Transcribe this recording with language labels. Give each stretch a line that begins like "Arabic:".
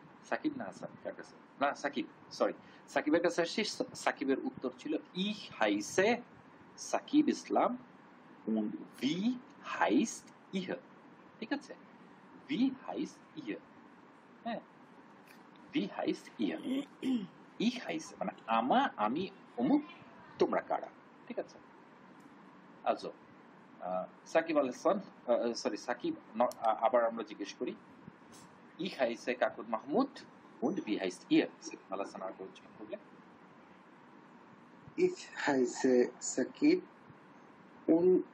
Bangla: সাকিব না হাসান কার কাছে, না সাকিব, সরি সাকিবের কাছে আসছি। সাকিবের উত্তর ছিল
German: Ich heiße সাকিব ইসলাম und wie heißt ihr?
Bangla: ঠিক আছে,
German: wie heißt ihr?
Bangla: হ্যাঁ,
German: wie heißt ihr? Ich heiße
Bangla: মানে আমি অমুক, তোমরা কারা। ঠিক আছে, আচ্ছা সাকিব আল হাসান, সরি সাকিব, আবার আমরা জিজ্ঞেস করি
German: Ich heiße কাকুন মাহমুদ und wie heißt ihr?
Bangla: Shakib Al Hasan আর উচ্চারণ করলে
German: Ich heiße সাকিব und